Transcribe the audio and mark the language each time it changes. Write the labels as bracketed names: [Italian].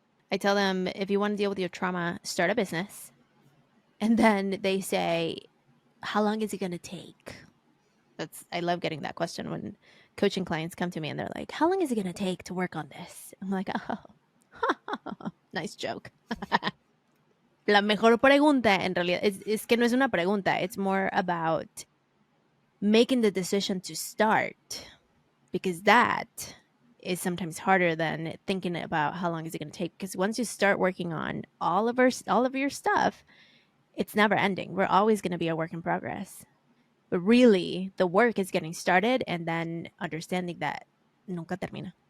[English] I tell them, if you want to deal with your trauma, start a business. And then they say, how long is it going to take? I love getting that question when coaching clients come to me and they're like, how long is it going to take to work on this? I'm like, oh, nice joke. [Spanish] La mejor pregunta en realidad es que no es una pregunta. [English] It's more about making the decision to start, because that is sometimes harder than thinking about how long is it going to take. Because once you start working on all of your stuff, it's never ending. We're always going to be a work in progress. But really, the work is getting started and then understanding that [Spanish] nunca termina.